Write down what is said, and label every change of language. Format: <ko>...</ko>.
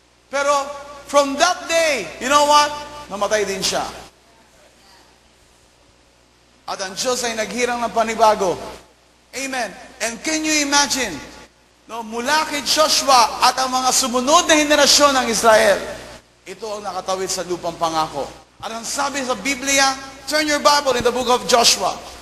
<tl>Pero,</tl> <en>from that day, you know what?</en> <tl>Namatay din siya. At ang Diyos ay naghirang ng panibago. Amen.</tl> <en>And can you imagine,</en> <tl>no, mula kay Joshua at ang mga sumunod na henerasyon ng Israel, ito ang nakatawid sa lupang pangako. At ang sabi sa Biblia,</tl> <en>turn your Bible in the book of Joshua.</en>